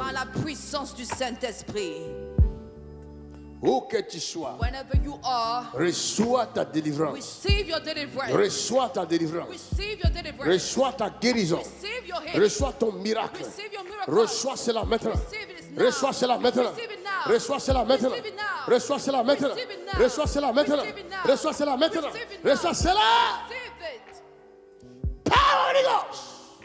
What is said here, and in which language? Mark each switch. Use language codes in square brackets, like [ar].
[fr] Par la puissance du Saint-Esprit. Où que tu sois, [en] Whenever you are, [fr] reçois ta délivrance. [en] receive your deliverance. [fr] Reçois ta délivrance. [en] Receive your deliverance. [fr] Reçois ta guérison. [en] Receive your healing. [fr] Reçois ton miracle. [en] Receive your miracle. [fr] Reçois cela maintenant. [en] Receive it now. [fr] Reçois cela maintenant. [en] Receive it now. [fr] Reçois cela maintenant. [en] Receive it now. [fr] Reçois cela maintenant. [en] Receive it now. [fr] Reçois cela maintenant. [en] Receive it now. [fr] Reçois cela maintenant. [en] Receive it now. [fr] Reçois cela. [en] Receive it. Power Holy Ghost.